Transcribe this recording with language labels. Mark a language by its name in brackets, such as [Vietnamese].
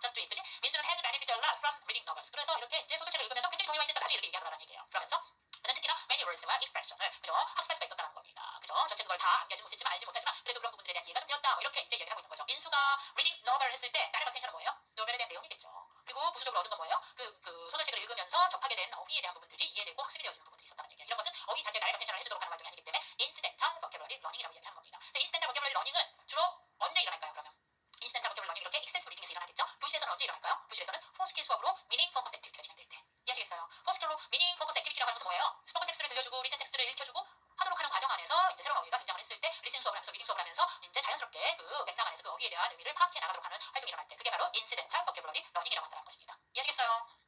[English] Just do it, [Korean] 그지? [English] 민수는 has benefited a lot from reading novels. [Korean] 그래서 이렇게 이제 소설책을 읽으면서 굉장히 도움이 많이 됐다. 나중에 이렇게 얘기하더라는 얘기예요. 그러면서 그는 특히나 many words와 expression을 그죠? 학습할 수가 있었다는 겁니다. 그죠? 전체 그걸 다 암기하지 못했지만 알지 못하지만 그래도 그런 부분들에 대한 이해가 좀 되었다. 뭐 이렇게 이제 얘기를 하고 있는 거죠. 민수가 reading novel을 했을 때 다른 어텐션은 뭐예요? 노벨에 대한 내용이겠죠. 그리고 부수적으로 얻은 건 뭐예요? 그 소설책을 읽으면서 접하게 된 어휘에 대한 부분들이 이해되고 학습이 되어지는 부분들이 있었다는 얘기예요. 이런 것은 어휘 자체에 다른 어텐션을 해주도록 하는 활동이 아니기 때문에 incidental vocabulary learning이라고 얘기하는 겁니다. incidental vocabulary learning은 주로 언제 일어날까요? 그러면 incidental vocabulary learning 이렇게 excessive reading에서 일어나겠죠. 교실에서는 언제 일어날까요? 교실에서는 4스킬 수업으로 meaning focus activity가 진행될 때. 이해하시겠어요? 4스킬로 meaning focus activity라고 하는 것은 뭐예요? 스포컨 텍스트를 들려주고 리튼 텍스트를 읽혀주고 하도록 하는 과정 안에서 이제 새로운 어휘가 등장을 했을 때 리슨 수업을 하면서 리딩 수업을 하면서 이제 자연스럽게 그 맥락 안에서 그 어휘에 대한 의미를 파악해 나가도록 하는 활동이 일어날 때 그게 바로 incidental vocabulary learning이라고 한다는 것입니다. 이해하시겠어요?